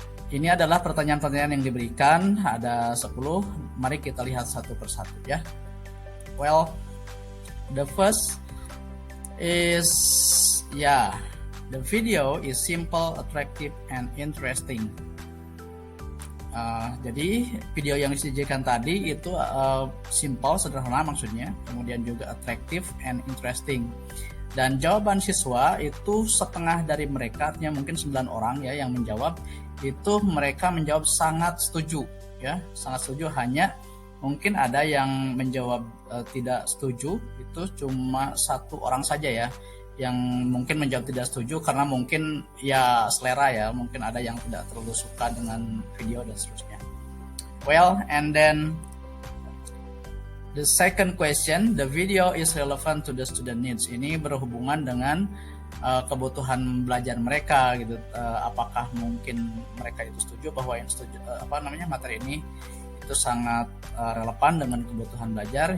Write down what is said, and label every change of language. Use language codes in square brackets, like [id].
[id] Ini adalah pertanyaan-pertanyaan yang diberikan, ada 10. Mari kita lihat satu persatu ya. [en] Well, the first is the video is simple, attractive, and interesting. [id] Jadi video yang disajikan tadi itu simple, sederhana maksudnya, kemudian juga [en] attractive and interesting. [id] Dan jawaban siswa itu setengah dari mereka, artinya mungkin 9 orang ya yang menjawab, itu mereka menjawab sangat setuju ya, sangat setuju. Hanya mungkin ada yang menjawab tidak setuju, itu cuma 1 orang saja ya yang mungkin menjawab tidak setuju karena mungkin ya selera ya, mungkin ada yang tidak terlalu suka dengan video dan seterusnya. [en] Well, and then the second question, the video is relevant to the student needs. [id] Ini berhubungan dengan kebutuhan belajar mereka gitu. Apakah mungkin mereka itu setuju bahwa yang setuju materi ini itu sangat relevan dengan kebutuhan belajar?